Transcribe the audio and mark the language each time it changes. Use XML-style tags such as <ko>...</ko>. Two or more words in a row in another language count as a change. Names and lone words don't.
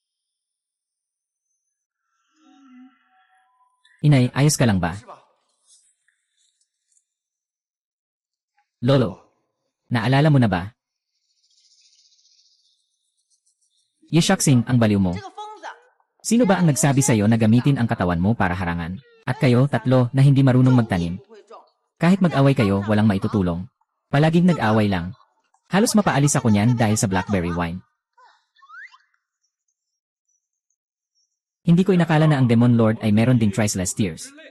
<tl>Inay, ayos ka lang ba?</tl> <zh>是吧？</zh> <tl>Lolo, naalala mo na ba? Yeshaksing, ang baliw mo.</tl> <zh>这个疯子，</zh> <tl>Sino ba ang nagsabi sa'yo na gamitin ang katawan mo para harangan? At kayo, tatlo, na hindi marunong magtanim.</tl> <zh>不会种。</zh> <tl>Kahit mag-away kayo, walang maitutulong. Palaging nag-away lang. Halos mapaalis ako niyan dahil sa</tl> <en>blackberry wine.</en> <tl>Hindi ko inakala na ang Demon Lord ay meron ding Triceless Tears.</tl>